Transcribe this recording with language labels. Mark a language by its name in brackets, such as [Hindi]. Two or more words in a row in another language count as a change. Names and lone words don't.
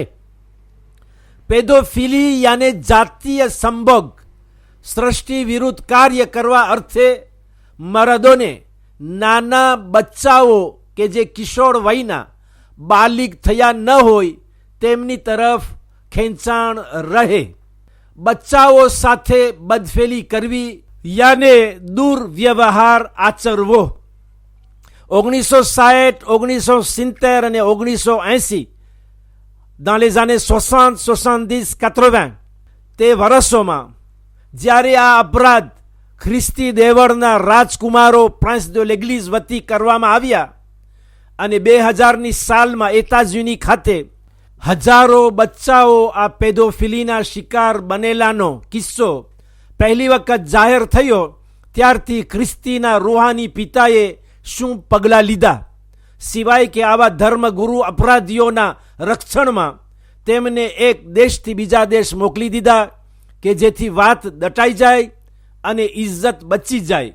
[Gujarati] પેડોફિલી યાને જાતીય સંભોગ સૃષ્ટિ વિરુદ્ધ કાર્ય કરવા અર્થે મરદોને નાના બચ્ચાઓ કે જે કિશોર વયના બાલિગ થયા ન હોય તેમની તરફ ખેંચાણ રહે, બચ્ચાઓ સાથે બદફેલી કરવી યાને દુર્વ્યવહાર આચરવો. 1960, 1970 અને 1980 [French] dans les années 60, 70, 80 [Gujarati] તે વર્ષોમાં જ્યારે આ અપરાધ ખ્રિસ્તી દેવળના રાજકુમારો [French] prince de l'église [Gujarati] વતી કરવામાં આવ્યા અને 2000ની સાલમાં એતાઝયુની ખાતે હજારો બચ્ચાઓ આ પેડોફિલીના શિકાર બનેલાનો કિસ્સો પહેલી વખત જાહેર થયો, ત્યારથી ખ્રિસ્તીના રૂહાની પિતાએ શું પગલાં લીધા, સિવાય કે આવા ધર્મગુરુ અપરાધીઓના રક્ષણમાં તેમને એક દેશથી બીજા દેશ મોકલી દીધા કે જેથી વાત દટાઈ જાય અને ઇજ્જત બચી જાય.